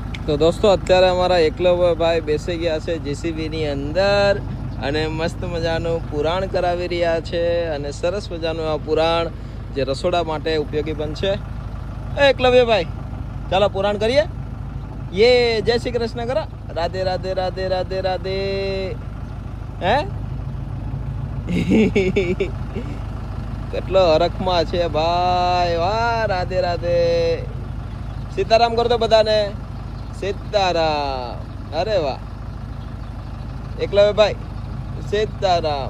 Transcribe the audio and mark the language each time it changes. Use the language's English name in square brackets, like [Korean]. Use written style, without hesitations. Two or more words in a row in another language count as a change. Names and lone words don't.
[Gujarati] તો દોસ્તો અત્યારે અમારા એકલવ્યભાઈ બેસી ગયા છે જેસીબીની અંદર અને મસ્ત મજાનું પુરાણ કરાવી રહ્યા છે અને સરસ મજાનું આ પુરાણ જે રસોડા માટે ઉપયોગી બનશે. એકલવ્યભાઈ ચાલો પુરાણ કરીએ. યે જય શ્રી કૃષ્ણ કરા. राधे राधे राधे राधे राधे. હે કેટલો હરખમાં છે ભાઈ. વાહ રાધે રાધે. સીતારામ કર દો બધાને. સીતારામ. અરે વાહ એકલવ્યભાઈ સીતારામ.